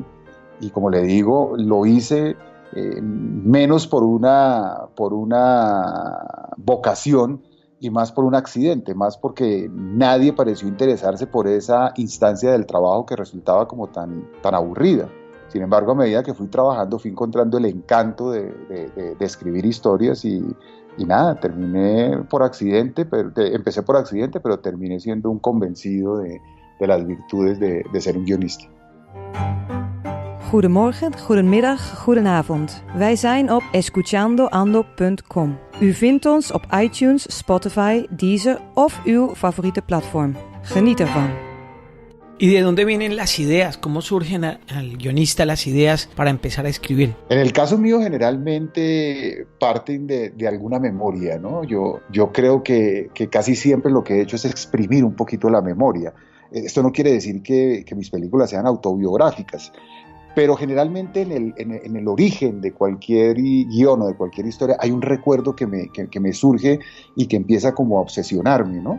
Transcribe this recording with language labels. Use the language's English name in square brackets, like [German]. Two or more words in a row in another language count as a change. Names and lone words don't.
[Spanish] Y como le digo, lo hice menos por una vocación y más por un accidente, más porque nadie pareció interesarse por esa instancia del trabajo que resultaba como tan aburrida. Sin embargo, a medida que fui trabajando, fui encontrando el encanto de escribir historias, y nada, terminé por accidente, empecé por accidente, pero terminé siendo un convencido de las virtudes de ser un guionista. [Dutch] Goedemorgen, goedemiddag, goedenavond. Wij zijn op escuchandoando.com. U vindt ons op iTunes, Spotify, Deezer of uw favoriete platform. Geniet ervan. [Spanish] ¿Y de dónde vienen las ideas? ¿Cómo surgen al guionista las ideas para empezar a escribir? En el caso mío, generalmente parten de alguna memoria, ¿no? Yo creo que casi siempre lo que he hecho es exprimir un poquito la memoria. Esto no quiere decir que mis películas sean autobiográficas, pero generalmente en el origen de cualquier guión o de cualquier historia hay un recuerdo que me surge y que empieza como a obsesionarme, ¿no?